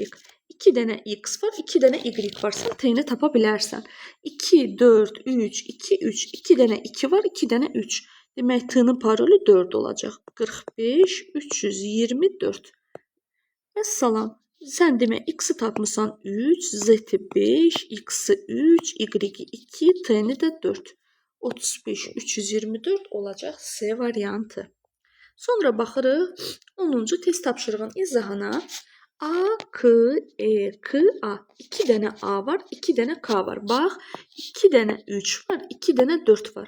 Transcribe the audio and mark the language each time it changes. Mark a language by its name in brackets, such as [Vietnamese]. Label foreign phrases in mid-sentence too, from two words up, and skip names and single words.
[Azerbaijani] 2 dənə X var, 2 dənə Y var. Sən T-ni tapa bilərsən. 2, 4, 3, 2, 3. 2 dənə 2 var, 2 dənə 3. Demək, T-nin parolu 4 olacaq. 45, 324. Vəssalam. Sən demək X-i tapmısan 3, Z-i 5, X-i 3, Y-i 2, T-ni də 4. 35, 324 olacaq C variantı. Sonra baxırıq 10-cu test tapşırığın izahına. A, K, E, K, A. 2 dənə A var, 2 dənə K var. Bax, 2 dənə 3 var, 2 dənə 4 var.